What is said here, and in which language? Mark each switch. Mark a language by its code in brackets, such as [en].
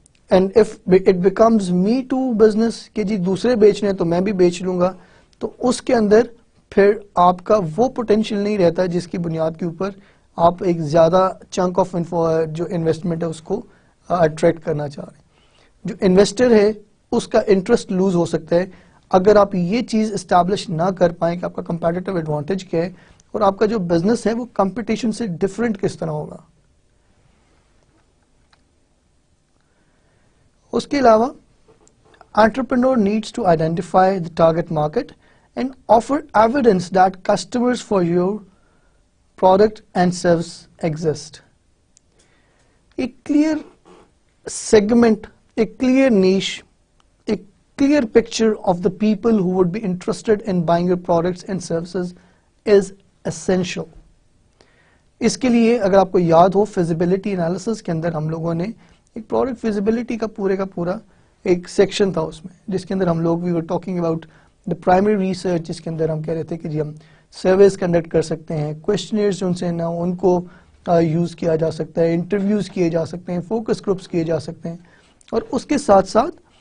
[en] and if it becomes me to business [ur] کہ جی دوسرے بیچنے تو میں بھی بیچ لوں گا، تو اس کے اندر پھر آپ کا وہ پوٹینشیل نہیں رہتا جس کی بنیاد کے اوپر آپ ایک زیادہ چنک آف جو انویسٹمنٹ ہے اس کو اٹریکٹ کرنا چاہ رہے ہیں. جو انویسٹر ہے اس کا انٹرسٹ لوز ہو سکتا ہے اگر آپ یہ چیز اسٹیبلش نہ کر پائیں کہ آپ کا کمپیٹیٹو ایڈوانٹیج کیا ہے اور آپ کا جو بزنس ہے وہ کمپٹیشن سے ڈفرینٹ کس طرح ہوگا. اس کے علاوہ [en] entrepreneur needs to identify the target market and offer evidence that customers for your product and service exist. A clear segment, a clear niche, a clear picture of the people who would be interested in buying your products and services is essential. [ur] اس کے لیے اگر آپ کو یاد ہو feasibility analysis کے اندر ہم لوگوں نے ایک پروڈکٹ فیزیبلٹی کا پورا ایک سیکشن تھا اس میں، جس کے اندر ہم لوگ [en] we were talking about the primary research, [ur] جس کے اندر ہم کہہ رہے تھے کہ جی ہم سرویز کنڈکٹ کر سکتے ہیں، کویشچنئرز جو ان سے نا ان کو یوز کیا جا سکتا ہے، انٹرویوز کیے جا سکتے ہیں، فوکس گروپس کیے جا سکتے ہیں، اور اس کے ساتھ ساتھ